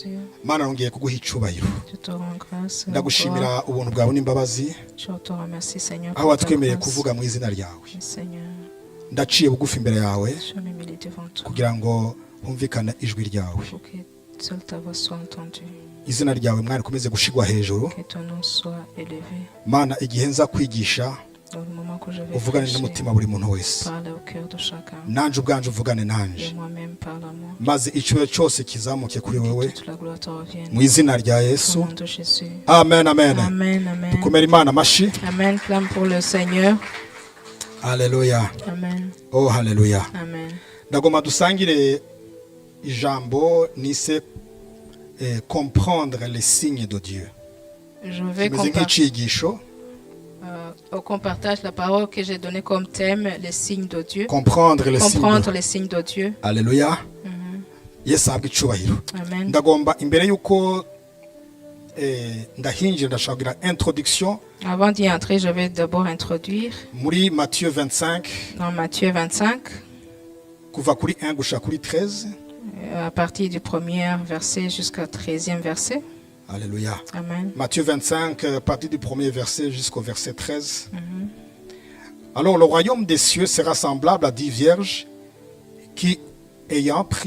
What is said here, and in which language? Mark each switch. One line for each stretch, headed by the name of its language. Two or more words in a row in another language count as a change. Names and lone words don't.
French: je te rends grâce.
Rundi: ndagushimira ubuntu bwawe n'imbabazi
French: Je te remercie, Seigneur.
Rundi: aho watwemereye kuvuga mu izina ryawe.
French: Seigneur,
Rundi: Ndaciye bugufi imbere yawe
French: je m'humilie devant toi
Rundi: kugira ngo humvikane ijwi ryawe.
French: pour que seule ta voix soit entendue.
Rundi: Izina ryawe mwana rikomeze gushigwa hejuru.
French: Que ton nom soit élevé.
Rundi: Mana igihe nza kwigisha
French: Dans le moment que je vais
Rundi: uvugane
French: prêcher,
Rundi: n'umutima buri muntu wese.
French: parle au cœur de chacun.
Rundi: Nanje ubwanje uvugane nanje.
French: Et moi-même parle à moi.
Rundi: Maze icyubahiro cyose kizamuke kuri wewe
French: Toute la gloire te revienne.
Rundi: mu izina rya
French: Au
Rundi: Yesu.
French: nom de Jésus.
Rundi: Amen, amen.
French: Amen, amen.
Rundi: Dukomere Imana amashi.
French: Amen. Clame pour le Seigneur. Alléluia. Amen.
Rundi: Oh, haleluya. Amen. Ndagomba dusangire ijambo nise
French: comprendre les signes de Dieu. Je vais
Rundi: Kimeze nk'icigisho.
French: qu'on partage la parole que j'ai donnée comme thème, les signes de Dieu. Comprendre les Comprendre signes. les signes de Dieu. Alléluia.
Rundi: Yesu ahabwe icubahiro. Amen. Ndagomba imbere yuko ndahinjira ndashaka kugira introduction.
French: Avant d'y entrer, je vais d'abord introduire
Rundi: Muri Matthieu 25
French: dans Matthieu 25,
Rundi: kuva kuri 1 gushika kuri 13.
French: à partir du premier verset jusqu'au 13e verset. Alléluia. Amen. Matthieu 25, à partir du premier verset jusqu'au verset 13. Alors le royaume des cieux sera semblable à 10 vierges qui, ayant pris...